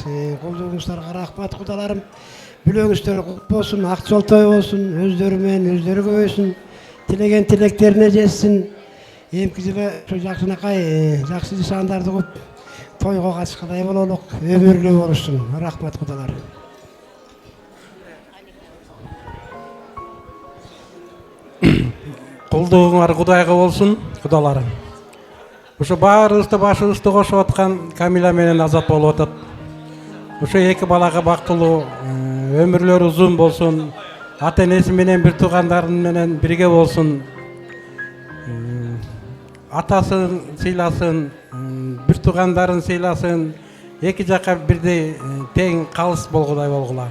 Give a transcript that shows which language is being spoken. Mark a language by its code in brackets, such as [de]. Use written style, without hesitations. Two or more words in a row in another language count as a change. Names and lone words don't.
[ky] Колдугуңуздарга рахмат кудаларым. Бүлөгүңүздөр кут болсун, ак жол той болсун, өздөрү менен өздөрү көбөйсүн, тилеген тилектерине жетсин. Эмки жылы жакшынакай жакшы нышандарды куп тойго катышкандай бололук, өмүрлүү болушун. Рахмат кудалар. [kk] Құлдығыңар Құдайға болсын, құдаларым. [ky] Ушу баарыбызды башыбызды кошуп аткан Камила менен Азат болуп атат. Ушу эки балага бактылуу өмүрлөрү узун болсун, ата энеси менен бир туугандары менен бирге болсун. Атасын сыйласын, бир туугандарын сыйласын, эки жакка бирдей тең калыс болгудай болгула.